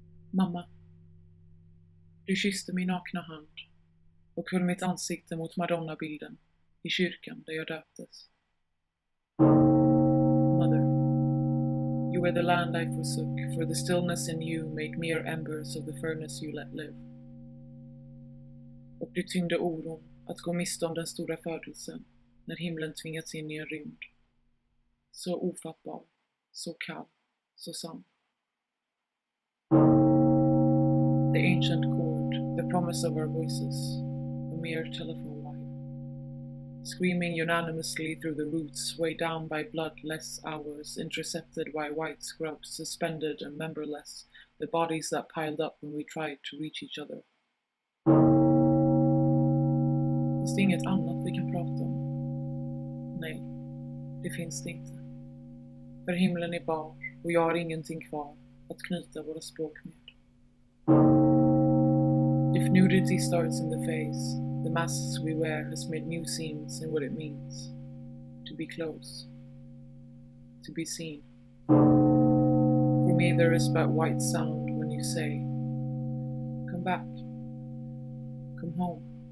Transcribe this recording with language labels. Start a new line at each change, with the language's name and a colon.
Swedish: Mamma. Du kysste min nakna hand och höll mitt ansikte mot Madonna-bilden i kyrkan där jag döptes.
English: Mother, you were the land I forsook, for the stillness in you made mere embers of the furnace you let live.
Swedish: Och du tyngde oron att gå miste om den stora födelsen när himlen tvingats in i en rymd. Så ofattbar, så kall, så sann.
English: The ancient chord, the promise of our voices, a mere telephone wire. Screaming unanimously through the roots, weighed down by bloodless hours, intercepted by white scrubs, suspended and memberless, the bodies that piled up when we tried to reach each other.
Swedish: Finns det inget annat vi kan prata om? Nej, det finns det inte. För himlen är bar och jag har ingenting kvar att knyta våra språk med.
English: If nudity starts in the face, the masks we wear has made new seams in what it means to be close, to be seen. For me there is but white sound when you say, come back, come home.